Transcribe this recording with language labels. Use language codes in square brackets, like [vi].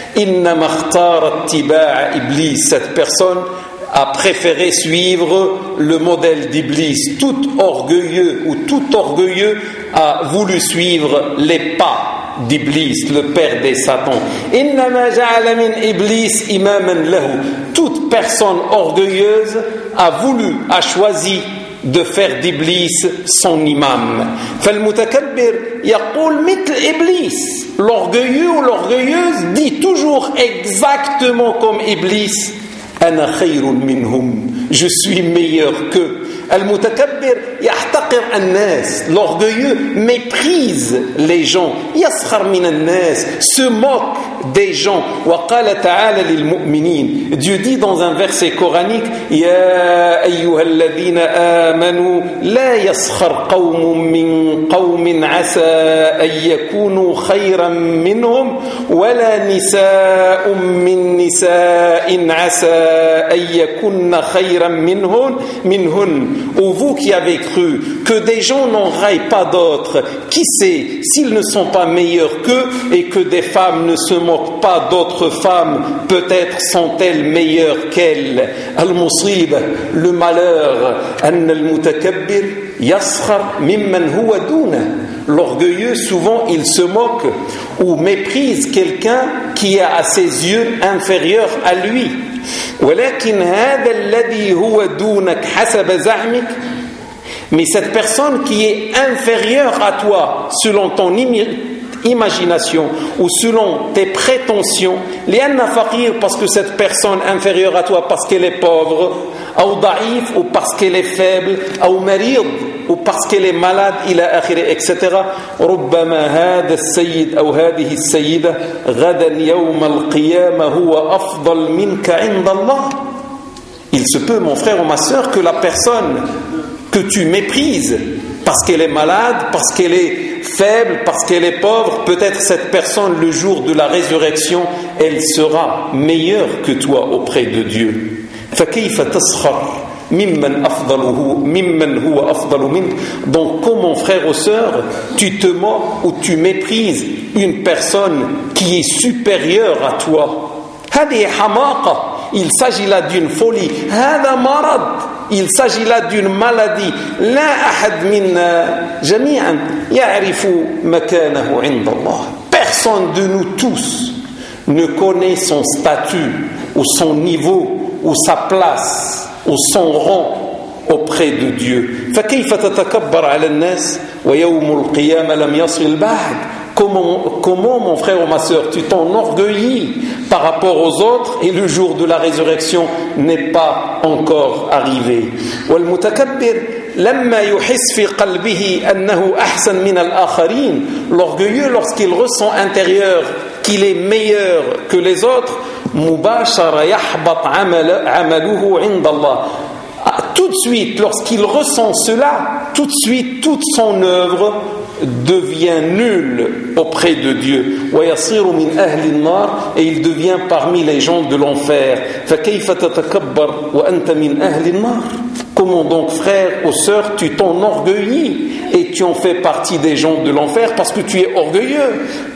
[ar] إنما اختار اتباع إبليس, [fr] cette personne a préféré suivre le modèle d'Iblis. Tout orgueilleux ou tout orgueilleux a voulu suivre les pas d'Iblis, le père des satans. [ar] إنما جعل من إبليس إماما له, [fr] toute personne orgueilleuse a voulu, a choisi de faire d'Iblis son imam. [ar] فالمتكبر يقول مثل إبليس, [fr] l'orgueilleux ou l'orgueilleuse dit toujours exactement comme Iblis, [ar] أنا خير منهم, [fr] je suis meilleur que. [ar] المتكبر يحتقر الناس, [fr] l'orgueilleux méprise les gens, [ar] يسخر من الناس, [fr] se moque des gens. [ar] وقال تعالى للمؤمنين, [fr] Dieu dit dans un verset coranique, [ar] يا أيها الذين آمنوا لا يسخر قوم من قوم عسى أن يكونوا خيرا منهم ولا نساء من نساء عسى أن يكون خيرا منهن. [fr] Ô vous qui avez cru, que des gens n'enraillent pas d'autres, qui sait s'ils ne sont pas meilleurs qu'eux, et que des femmes ne se moquent pas d'autres femmes, peut-être sont-elles meilleures qu'elles. [ar] Al-Musrib, [fr] le malheur, [ar] أن المتكبر يسخر ممن هو دونه, [fr] l'orgueilleux souvent il se moque ou méprise quelqu'un qui est à ses yeux inférieur à lui. [ar] ولكن هذا الذي هو دونك حسب زعمك, [fr] mais cette personne qui est inférieure à toi selon ton imagination ou selon tes prétentions, [ar] لأن فقير, [fr] parce que cette personne inférieure à toi parce qu'elle est pauvre, [ar] أو ضعيف, [fr] ou parce qu'elle est faible, [ar] أو مريض, [fr] ou parce qu'elle est malade, [ar] إلى آخره, [fr] etc. [ar] ربما هذا السيد أو هذه السيدة غدا يوم القيامة هو أفضل منك عند الله. [fr] Il se peut, mon frère ou ma soeur, que la personne que tu méprises parce qu'elle est malade, parce qu'elle est faible, parce qu'elle est pauvre, peut-être cette personne, le jour de la résurrection, elle sera meilleure que toi auprès de Dieu. [ar] فكيف تسخر ممن أفضله ممن هو أفضل منك. [fr] Donc comment, frère ou sœur, tu te moques ou tu méprises une personne qui est supérieure à toi. [ar] هذه حماقة, [fr] il s'agit là d'une folie. [ar] هذا مرض, [fr] il s'agit là d'une maladie. [ar] لا أحد منا جميعا يعرف مكانه عند الله. [fr] Personne de nous tous ne connaît son statut ou son niveau ou sa place ou son rang auprès de Dieu. [ar] فكيف تتكبر على الناس ويوم القيامة لم يصل بعد. [fr] Comment mon frère ou ma sœur, tu t'enorgueillis par rapport aux autres et le jour de la résurrection n'est pas encore arrivé. [ar] والمتكبر لما يحس في قلبه أنه أحسن من الآخرين. [fr] L'orgueilleux lorsqu'il ressent intérieur qu'il est meilleur que les autres, [ar] مباشرة يحبط عمله عند الله. [fr] Tout de suite, lorsqu'il ressent cela, tout de suite, toute son œuvre devient nul auprès de Dieu. [ar] وَيَصِيرُ مِنْ أَهْلِ النَّارِ [fr] et il devient parmi les gens de l'enfer. [ar] فَكَيْفَ تَتَكَبَّرْ وَأَنْتَ مِنْ أَهْلِ النَّارِ [fr] comment donc, frère ou sœur, tu t'enorgueillis et tu en fais partie des gens de l'enfer parce que tu es orgueilleux.